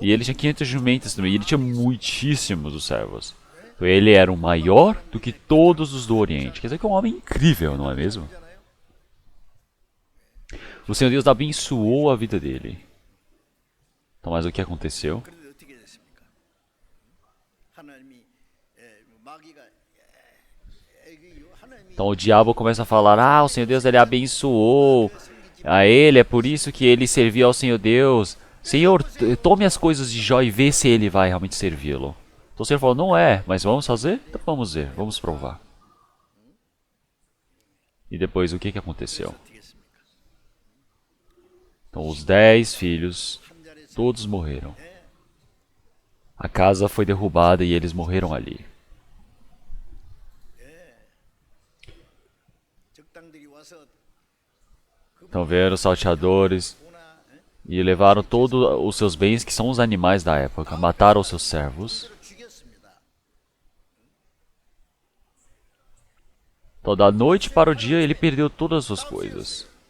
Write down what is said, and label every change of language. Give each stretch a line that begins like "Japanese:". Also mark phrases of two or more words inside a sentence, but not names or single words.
Portuguese: E ele tinha 500 jumentas também. E ele tinha muitíssimos dos servos. Então ele era o maior do que todos os do Oriente. Quer dizer que é um homem incrível, não é mesmo? O Senhor Deus abençoou a vida dele. Então, mas o que aconteceu?
Korean: 그런데 어떻게 됐습니까? 하나님이 마귀가 하나님이
Portuguese: Então o diabo começa a falar: ah, o Senhor Deus ele abençoou a ele, é por isso que ele serviu ao Senhor Deus. Senhor, tome as coisas de Jó e vê se ele vai realmente servi-lo. Então o Senhor falou: não é, mas vamos fazer? Então vamos ver, vamos provar. E depois o que aconteceu?
Korean: 어떻게 했습니까?
Portuguese: Então os 10 filhos, todos morreram. A casa foi derrubada e eles morreram ali.
Korean: 적당들이 와서
Portuguese: Então vieram os salteadores e levaram todos os seus bens, que são os animais da época, mataram os seus servos.
Korean: 죽였습니다.
Portuguese: Então da noite para o dia ele perdeu todas as suas coisas.